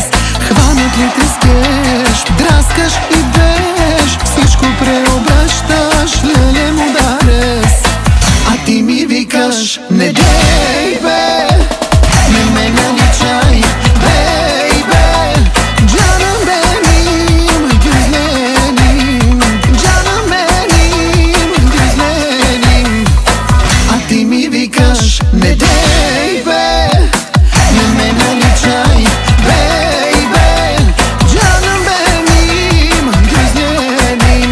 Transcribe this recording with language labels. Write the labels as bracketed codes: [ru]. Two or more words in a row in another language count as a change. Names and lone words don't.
[bg] Хванат ли те скеш, драскаш и беш, всичко преобръщаш, леле мударес. А ти ми викаш, не дей бе, не ме наличай, бейбе. [tr] Canım benim, güzelim. Canım benim, güzelim. [bg] А ти ми викаш, не дей бе, не ме наличай, бейбе. [tr] Canım benim, güzelim.